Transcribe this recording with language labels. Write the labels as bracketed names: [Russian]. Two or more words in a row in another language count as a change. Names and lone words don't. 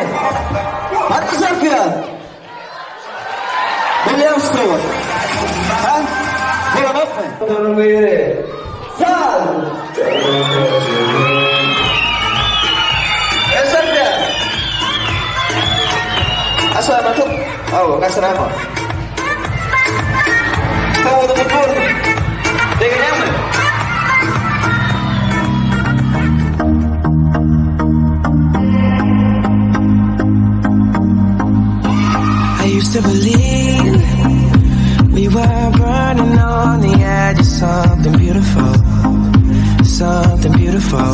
[Turkish] Hadi şarkı ya. Biliyor musun? Ha? Buna bakma. Durun yere. Sağ. Şarkı. Aşağı bakıp. [Indonesian] Ayo, kasih nama. Kau udah pukul. Dengan yang mana? [English] I used to believe we were burning on the edge of something beautiful, something beautiful.